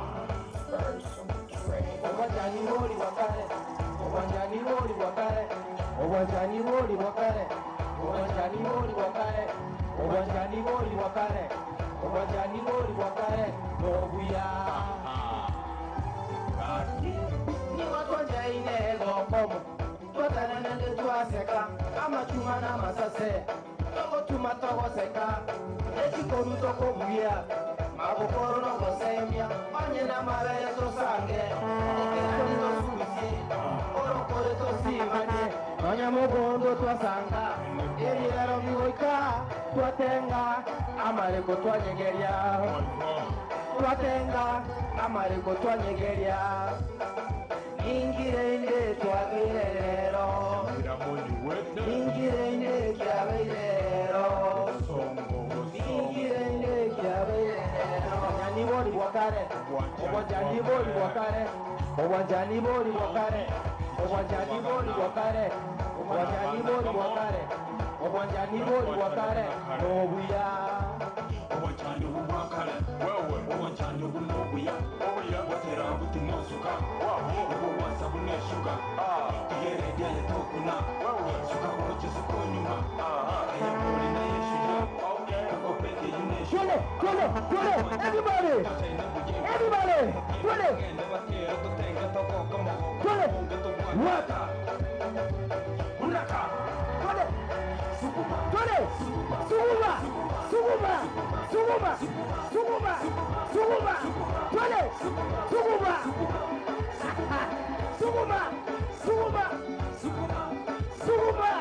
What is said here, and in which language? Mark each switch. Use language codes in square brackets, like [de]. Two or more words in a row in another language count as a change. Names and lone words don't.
[guz] Obwanjani woli wakare Obwanjani woli wakare Obwanjani woli wakare Obwanjani woli wakare Obwanjani woli wakare Obwanjani woli wakare Nobuya Ni watonja ine gokomo Kotana nende tuaseka Ama chuma na masase Togo chuma togo seka Echi koru toko buya Magokoro no gosemia Onye na mabere to sange Ekani to suisi Oro kore to simane Onye mogondo tuasanga Eri ero migoika Tuatenga Amareko tuanyegeria Tuatenga Amareko tuanyegeria Ingire inde tuagirero Ingire inde kiabeirero Ingire inde kiabeirero Obwanjani woli wakare Obwanjani woli wakare Obwanjani woli wakare Obwanjani woli wakare Obwanjani woli wakare Obwanjani woli wakare Nobuya Obwanjani wakare wewe Obwanjani nobuya watera butimosuka Obwansa buneshuka Tigere diye tokuna Suka uroche suko nyuma Ayakori na yeshuja Kakopeke yuneshuka [en] Everybody! Everybody! Waka! Unaka! Suguma! Suguma! Suguma! Suguma! Suguma! Suguma! Suguma! Suguma! Suguma!